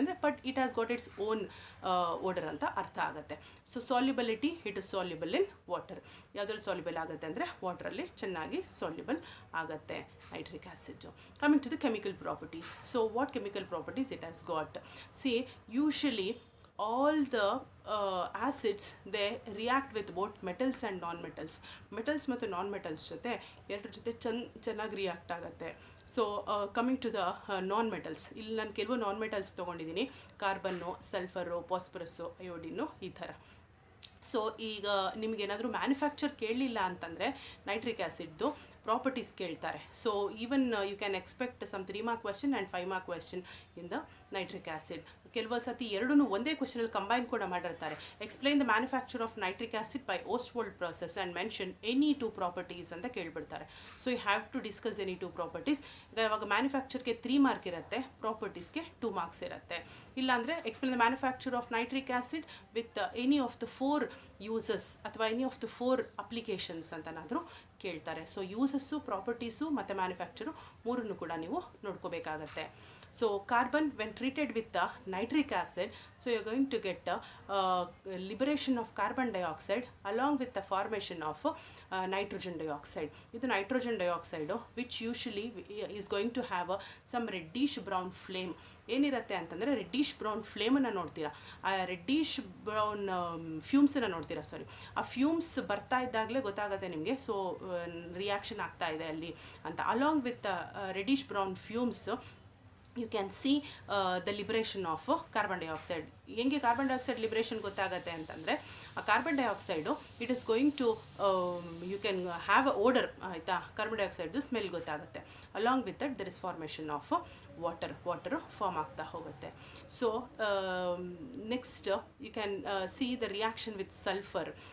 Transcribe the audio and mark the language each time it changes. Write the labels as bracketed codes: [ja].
[en] ಅಂದರೆ but it has got its own odour [kn] ಅಂತ ಅರ್ಥ ಆಗುತ್ತೆ. So ಸಾಲ್ಯುಬಲಿಟಿ, [en] It is soluble in water. [kn] ಯಾವುದ್ರಲ್ಲಿ ಸಾಲ್ಯುಬಲ್ ಆಗುತ್ತೆ ಅಂದರೆ ವಾಟ್ರಲ್ಲಿ ಚೆನ್ನಾಗಿ ಸಾಲ್ಯುಬಲ್ ಆಗುತ್ತೆ nitric acid. [en] Coming to the chemical properties. So what chemical properties it has got? See usually all the acids, they react with both metals and non-metals. [kn] Metals ಮತ್ತು non metals ಜೊತೆ ಎರಡರ ಜೊತೆ ಚೆನ್ನಾಗಿ react ಆಗುತ್ತೆ. So coming to the non metals, ಇಲ್ಲಿ ನಾನು ಕೆಲವು non metals ತೊಗೊಂಡಿದ್ದೀನಿ, ಕಾರ್ಬನ್ನು, ಸಲ್ಫರು, ಫಾಸ್ಫರಸ್ಸು, ಅಯೋಡಿನ್ನು, ಈ ಥರ. ಸೊ ಈಗ ನಿಮಗೇನಾದರೂ ಮ್ಯಾನುಫ್ಯಾಕ್ಚರ್ ಕೇಳಲಿಲ್ಲ ಅಂತಂದರೆ ನೈಟ್ರಿಕ್ ಆ್ಯಸಿಡ್ದು ಪ್ರಾಪರ್ಟೀಸ್ ಕೇಳ್ತಾರೆ. [en] So even you can expect some 3 mark question and 5 mark question in the nitric acid. [kn] ಕೆಲವು ಸತಿ ಎರಡೂ ಒಂದೇ ಕ್ವೆಶ್ಚನಲ್ಲಿ ಕಂಬೈನ್ ಕೂಡ ಮಾಡಿರ್ತಾರೆ. [en] explain the manufacture of nitric acid by Ostwald process and mention any 2 properties [kn] ಅಂತ ಕೇಳಿಬಿಡ್ತಾರೆ. [en] So you have to discuss any 2 properties. [kn] ಇವಾಗ ಮ್ಯಾನುಫ್ಯಾಕ್ಚರ್ಗೆ 3 mark ಇರುತ್ತೆ, ಪ್ರಾಪರ್ಟೀಸ್ಗೆ 2 marks ಇರುತ್ತೆ. [en] ಇಲ್ಲಾಂದರೆ explain the manufacture of nitric acid with any of the 4 uses ಅಥವಾ any of the 4 applications [kn] ಅಂತನಾದರೂ ಕೇಳ್ತಾರೆ. So uses, properties ಮತ್ತು manufacture ಮೂರನ್ನು ಕೂಡ ನೀವು ನೋಡ್ಕೋಬೇಕಾಗತ್ತೆ. [en] So carbon, when treated with the nitric acid, so you're going to get liberation of carbon dioxide along with the formation of nitrogen dioxide. This nitrogen dioxide, which usually is going to have some reddish brown flame. [kn] ಏನಿರುತ್ತೆ ಅಂತಂದರೆ reddish brown ಫ್ಲೇಮನ್ನು ನೋಡ್ತೀರಾ, ಆ reddish brown ಫ್ಯೂಮ್ಸನ್ನು ನೋಡ್ತೀರಾ, ಆ fumes ಬರ್ತಾ ಇದ್ದಾಗಲೇ ಗೊತ್ತಾಗುತ್ತೆ ನಿಮಗೆ. ಸೊ ರಿಯಾಕ್ಷನ್ ಆಗ್ತಾ ಇದೆ ಅಲ್ಲಿ ಅಂತ. [en] Along with reddish brown fumes you can see the liberation of carbon dioxide. [kn] ಹೆಂಗೆ ಕಾರ್ಬನ್ ಡೈಆಕ್ಸೈಡ್ ಲಿಬರೇಷನ್ ಗೊತ್ತಾಗುತ್ತೆ ಅಂತಂದರೆ, ಆ carbon dioxide [en] it is going to you can have a odour, [kn] ಆಯಿತಾ. ಕಾರ್ಬನ್ ಡೈಆಕ್ಸೈಡ್ದು ಸ್ಮೆಲ್ ಗೊತ್ತಾಗುತ್ತೆ. [en] along with that there is formation of water [kn] form ಆಗ್ತಾ ಹೋಗುತ್ತೆ. [en] So next you can see the reaction with sulphur.